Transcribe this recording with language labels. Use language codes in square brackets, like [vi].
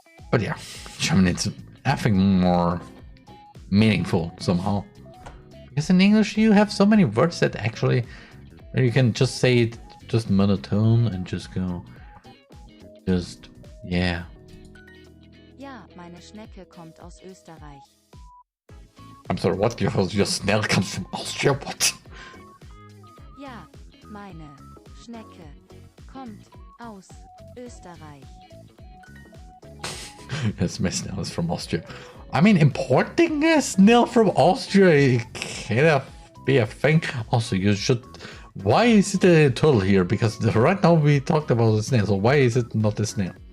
[en] But yeah, German, it's I think more meaningful somehow, because in English you have so many words that actually you can just say it just monotone and just go yeah. [de] Ja, meine Schnecke kommt aus Österreich. [en] I'm sorry, what? Your snail comes from Austria? What? [de] Ja, meine Schnecke kommt aus Österreich. [en] Yes, my snail is from Austria. I mean, importing a snail from Austria can be a thing. Also, you should. Why is it a turtle here? Because right now we talked about the snail, so why is it not a snail?